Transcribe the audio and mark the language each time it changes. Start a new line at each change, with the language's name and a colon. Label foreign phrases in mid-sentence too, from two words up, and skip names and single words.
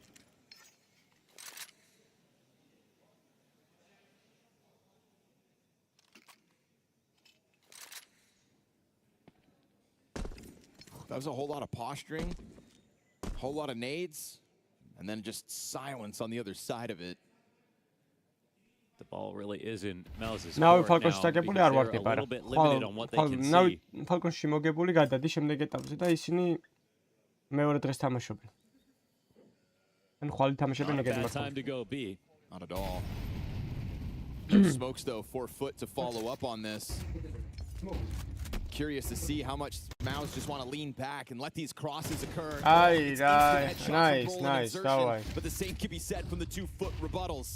English: That was a whole lot of posturing, a whole lot of nades. And then just silence on the other side of it. The ball really is in Maus's court now because they're a little bit limited on what they can see.
Georgian: Falcons-ში მოგებული გადადის შემდეგ ეტაპზე და ისინი მეორე დღეს თამაშობენ. ან ხვალ თამაშობენ ეგეთი მართლა.
English: Time to go B. Not at all. Smokes though for Foot to follow up on this. Curious to see how much Maus just want to lean back and let these crosses occur. Nice. But the same can be said from the 2-foot rebuttals.